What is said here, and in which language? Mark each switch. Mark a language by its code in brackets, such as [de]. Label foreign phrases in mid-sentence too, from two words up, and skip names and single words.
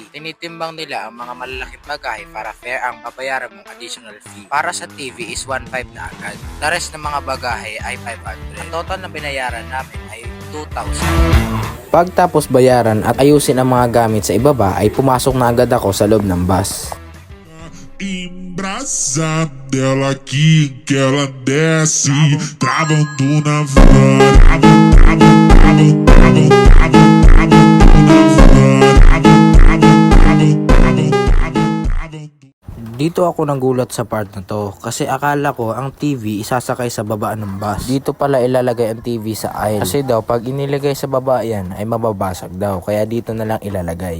[tl] Tinitimbang nila ang mga malalaking bagahe para fair ang babayaran mong [en] additional fee. [tl] Para sa TV is 1.5 na agad. [en] The rest [tl] ng mga bagahe ay 500. Ang total na binayaran namin ay 2,000. Pagtapos bayaran at ayusin ang mga gamit sa ibaba ay pumasok na agad ako sa loob ng bus. [pt] Embrasada dela aqui que ela desce, travando na van, [tl] Dito ako nagulat sa part na to kasi akala ko ang TV isasakay sa baba ng bus. Dito pala ilalagay ang TV sa aisle. Kasi daw pag inilagay sa baba yan ay mababasag daw kaya dito na lang ilalagay.